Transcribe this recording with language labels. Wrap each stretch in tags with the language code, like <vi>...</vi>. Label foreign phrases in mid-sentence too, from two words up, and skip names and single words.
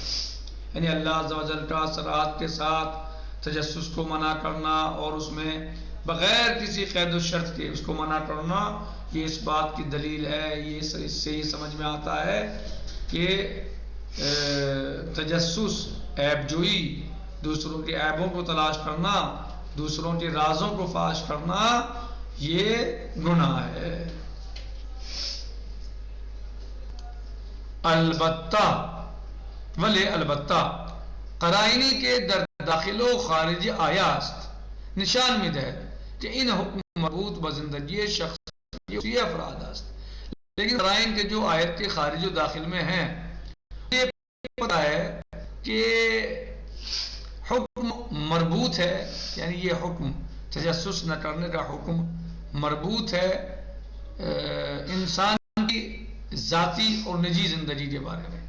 <ur>یعنی اللہ عز و جل کا صراحت کے ساتھ تجسس کو منع کرنا اور اس میں بغیر کسی قید و شرط کے اس کو منع کرنا، یہ اس بات کی دلیل ہے، یہ اس سے یہ سمجھ میں آتا ہے کہ تجسس، عیب جوئی، دوسروں کے عیبوں کو تلاش کرنا دوسروں کے رازوں کو فاش کرنا یہ گناہ ہے.</ur> <fa>البتہ ولی البتہ قرائنی کے در داخل و خارج آیا است نشان می دهد که این حکم مربوط به زندگی شخصی افراد است.</fa> <ur>لیکن قرائن کے جو آیت کے خارج و داخل میں ہیں یہ پتہ ہے کہ حکم مربوط ہے، یعنی یہ حکم تجسس نہ کرنے کا حکم مربوط ہے انسان کی ذاتی اور نجی زندگی کے بارے میں.</ur>